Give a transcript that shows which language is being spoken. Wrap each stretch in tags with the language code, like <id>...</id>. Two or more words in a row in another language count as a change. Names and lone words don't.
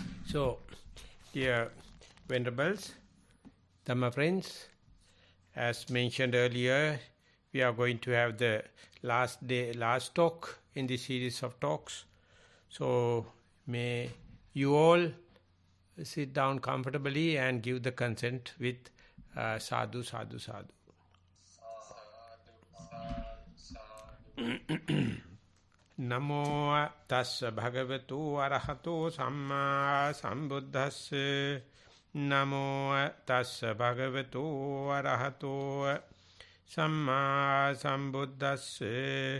<en>So, dear Venerables, Dhamma friends, as mentioned earlier, we are going to have the last talk in this series of talks. So, may you all sit down comfortably and give the consent with</en> <pi>sadhu, sadhu, sadhu. Namo tassa bhagavato arahato samma sambuddhassa. Namo tassa bhagavato arahato samma sambuddhassa.</pi>